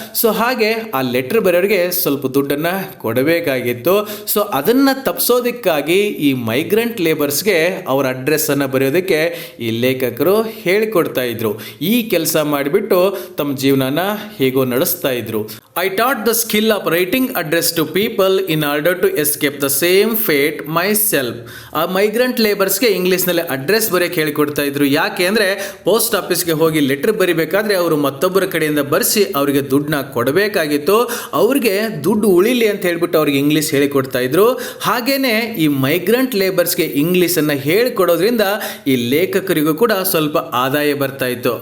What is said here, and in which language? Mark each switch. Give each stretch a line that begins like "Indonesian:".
Kannada: So ಹಾಗೆ ಆ letter ಬರೆಯೋರಿಗೆ ಸ್ವಲ್ಪ ದುಡ್ಡನ್ನ ಕೊಡಬೇಕಾಗಿತ್ತು. ಸೊ ಅದನ್ನ ತಪ್ಪಿಸೋದಕ್ಕಾಗಿ ಈ ಮೈಗ್ರೆಂಟ್ ಲೇಬರ್ಸ್ಗೆ ಅವರ ಅಡ್ರೆಸ್ ಅನ್ನ ಬರೆಯೋದಕ್ಕೆ ಈ ಲೇಖಕರು ಹೇಳಿಕೊಡ್ತಾ ಇದ್ರು. ಈ ಕೆಲಸ ಮಾಡಿಬಿಟ್ಟು ತಮ್ಮ ಜೀವನನ ಹೇಗೋ ನಡೆಸ್ತಾ ಇದ್ರು.
English: I taught the skill of writing address to people in order to escape the same fate myself.
Kannada: ಆ ಮೈಗ್ರೆಂಟ್ ಲೇಬರ್ಸ್ಗೆ ಇಂಗ್ಲೀಷ್ನಲ್ಲಿ ಅಡ್ರೆಸ್ ಬರೆಯಕ್ಕೆ ಹೇಳಿಕೊಡ್ತಾ ಇದ್ರು. ಯಾಕೆ ಅಂದರೆ ಪೋಸ್ಟ್ ಆಫೀಸ್ಗೆ ಹೋಗಿ ಲೆಟರ್ ಬರಿಬೇಕಾದ್ರೆ ಅವರು ಮತ್ತೊಬ್ಬರ ಕಡೆಯಿಂದ ಬರೆಸಿ ಅವರಿಗೆ ದುಡ್ಡನ್ನ ಕೊಡಬೇಕಾಗಿತ್ತು. ಅವ್ರಿಗೆ ದುಡ್ಡು ಉಳಿಲಿ ಅಂತ ಹೇಳ್ಬಿಟ್ಟು ಅವ್ರಿಗೆ ಇಂಗ್ಲೀಷ್ ಹೇಳಿಕೊಡ್ತಾ ಇದ್ರು. ಹಾಗೇನೆ ಈ ಮೈಗ್ರೆಂಟ್ ಲೇಬರ್ಸ್ಗೆ ಇಂಗ್ಲೀಷನ್ನು ಹೇಳಿಕೊಡೋದ್ರಿಂದ ಈ ಲೇಖಕರಿಗೂ ಕೂಡ ಸ್ವಲ್ಪ ಆದಾಯ ಬರ್ತಾ ಇತ್ತು.